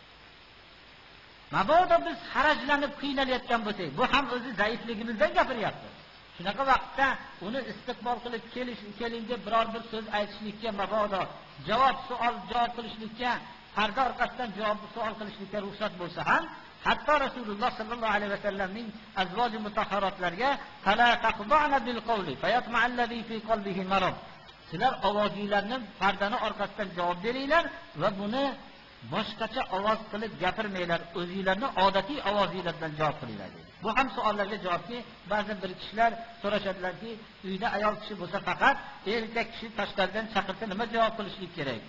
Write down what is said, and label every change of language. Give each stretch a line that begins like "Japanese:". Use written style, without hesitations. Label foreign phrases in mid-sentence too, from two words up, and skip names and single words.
Uzbek: Mabodo biz harajlanib qiynalayotgan bo'lsak, bu ham o'zi zaifligimizdan gapiryapti. Shunaqa vaqtda uni istiqbol qilib keling deb biror bir so'z aytishlikka, mabodo javob qilishlikka, parda orqasidan savol qilishlikka ruxsat bo'lsa ham, hatto Rasululloh
Arabic: صلى الله عليه وسلم
Uzbek: azvoji mutahharatlarga
Arabic: فلا تخضعن بالقول فيطمع الذي في قلبه مرض.
Uzbek: Sizlar ovozinglarni pardani orqasidan javob beringlar va buni boshqacha ovoz qilib gapirmanglar, o'zingizlarni odatiy ovozingizdan javob qilinglar dedi. Bu ham savollarga javobki, ba'zi bir kishilar so'rashadilarki, uyda ayol kishi bo'lsa faqat erkak kishi tashqaridan chaqirsa nima javob qilishlik kerak?